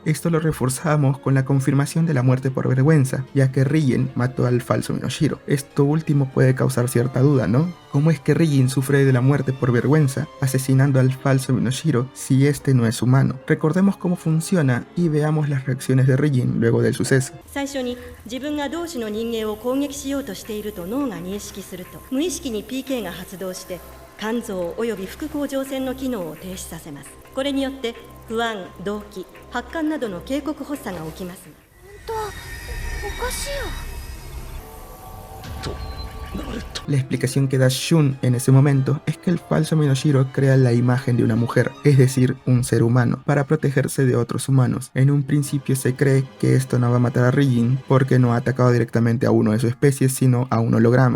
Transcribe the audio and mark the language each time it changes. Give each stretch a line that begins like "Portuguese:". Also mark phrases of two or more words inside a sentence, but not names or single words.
Spanish: Esto lo reforzamos con la confirmación de la muerte por vergüenza, ya que Rijin mató al falso Minoshiro. Esto último puede causar cierta duda, ¿no? ¿Cómo es que Rijin sufre de la muerte por vergüenza, asesinando al falso Minoshiro si este no es humano? Recordemos cómo funciona y veamos las reacciones de Rijin luego del suceso.
Japanese: 最初に自分が同種の人間を攻撃しようとしていると脳が認識すると、無意識に PK が発動して肝臓および副甲状腺の機能を停止させます。これによって不安、動悸、発汗などの警告発作が起きます。本当おかしいよ。
Spanish: La explicación que da Shun en ese momento es que el falso Minoshiro crea la imagen de una mujer, es decir, un ser humano, para protegerse de otros humanos. En un principio se cree que esto no va a matar a Rijin porque no ha atacado directamente a uno de su especie, sino a un holograma.